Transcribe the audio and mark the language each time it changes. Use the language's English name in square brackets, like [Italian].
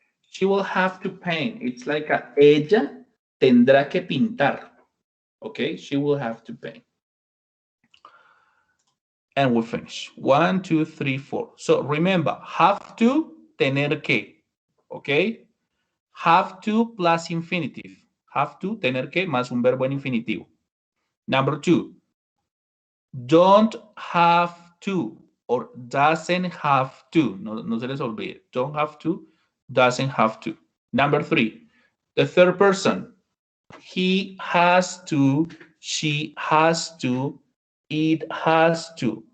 [English] She will have to paint. It's like a [Spanish] ella tendrá que pintar. [English] Okay, she will have to paint. And we'll finish. 1, 2, 3, 4. So remember, have to, [Spanish] tener que. [English] Okay? Have to plus infinitive. Have to, [Spanish] tener que, más un verbo en infinitivo. [English] Number 2. Don't have to or doesn't have to. [Spanish] No se les olvide. [English] Don't have to, doesn't have to. Number 3. The third person. He has to, she has to, it has to.